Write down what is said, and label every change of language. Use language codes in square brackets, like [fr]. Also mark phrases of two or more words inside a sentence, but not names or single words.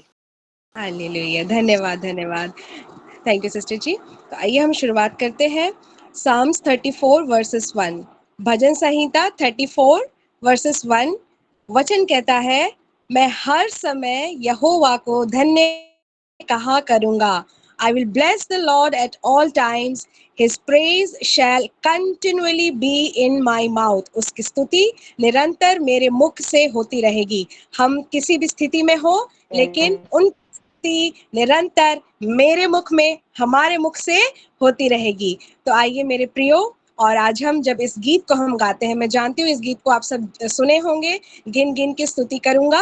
[hi] हालेलुया, धन्यवाद धन्यवाद, [en] thank you sister [hi] जी। तो आइए हम शुरुआत करते हैं। साम्स 34 वर्सेस 1, भजन संहिता 34 वर्सेस 1, वचन कहता है, मैं हर समय यहोवा को धन्य कहा करूंगा। [en] I will bless the Lord at all times. His praise shall continually be in my mouth. [hi] उसकी स्तुति निरंतर मेरे मुख से होती रहेगी। हम किसी भी स्थिति में हो, लेकिन उन निरंतर मेरे मुख में, हमारे मुख से होती रहेगी। तो आइए मेरे प्रियो, और आज हम जब इस गीत को हम गाते हैं, मैं जानती हूँ इस गीत को आप सब सुने होंगे, गिन गिन के स्तुति करूंगा।